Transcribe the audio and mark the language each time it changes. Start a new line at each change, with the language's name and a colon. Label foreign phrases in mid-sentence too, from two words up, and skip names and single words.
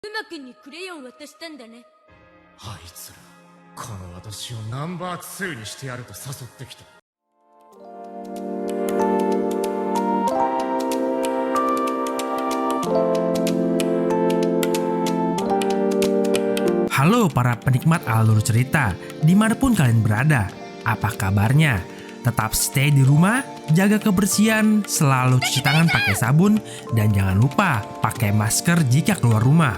Japanese: 馬くんにクレヨン渡したんだね。あいつらこの私をナンバー2にしてやると誘ってきた。
Indonesian: Halo para penikmat alur cerita, dimanapun kalian berada, apa kabarnya? Tetap stay di rumah, jaga kebersihan, selalu cuci tangan pakai sabun, dan jangan lupa pakai masker jika keluar rumah.